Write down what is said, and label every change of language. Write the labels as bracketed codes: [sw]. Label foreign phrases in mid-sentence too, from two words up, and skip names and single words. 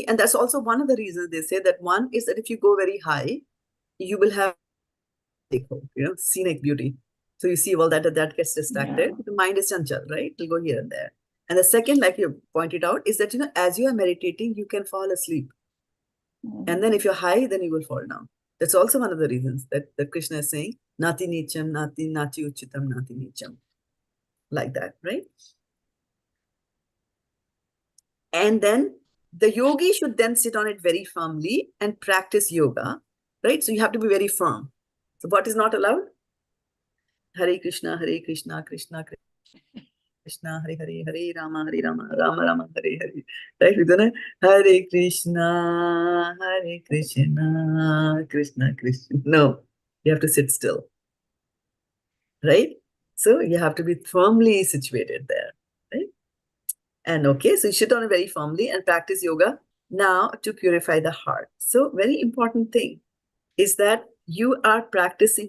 [en] And that's also one of the reasons they say that one is that if you go very high, you will have scenic beauty. So you see all that gets distracted. Yeah. The mind is chanchal, right? It'll go here and there. And the second, like you pointed out, is that, as you are meditating, you can fall asleep. And then if you're high, then you will fall down. That's also one of the reasons that Krishna is saying, [sa] nāti-nīcaṁ, nāti-ucchritaṁ, nāti-nīcaṁ. [en] Like that, right? And then the yogi should then sit on it very firmly and practice yoga, right? So you have to be very firm. So what is not allowed? [sa] Hare Krishna, Krishna Krishna, Hare Hare, Hare Rama, Rama Rama, Hare Hare. [en] Right? [sa] Hare Krishna, Krishna Krishna. [en] No, you have to sit still. Right? So you have to be firmly situated there. Right? And okay, so you sit on it very firmly and practice yoga now to purify the heart. So very important thing is that you are practicing.